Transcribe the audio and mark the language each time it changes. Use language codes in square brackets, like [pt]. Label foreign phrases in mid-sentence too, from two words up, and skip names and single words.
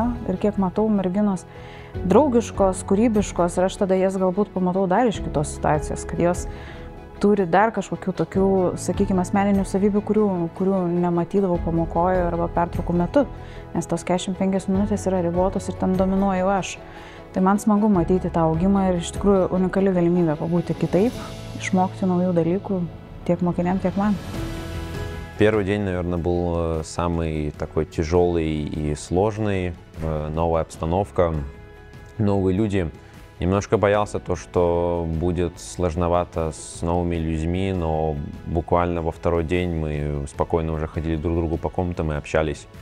[lt] Ir kiek matau, merginos draugiškos, kūrybiškos ir aš tada jas galbūt pamatau dar iš kitos situacijos, kad jos turi dar kažkokių tokių, sakykime, asmeninių savybių, kurių nematydavau pamokoje arba pertraukų metu. Nes tos 45 minutės yra ribotos ir ten dominuoju aš. Tai man smagu matyti tą augimą ir iš tikrųjų unikali galimybė pabūti kitaip, išmokti naujų dalykų tiек mokiniam, tiек man. [ru] Первый день, наверное, был самый такой тяжелый и сложный. Новая обстановка, новые люди. Немножко боялся то, что будет сложновато с новыми людьми, но буквально во 2-й день мы спокойно уже ходили друг к другу по комнатам и общались.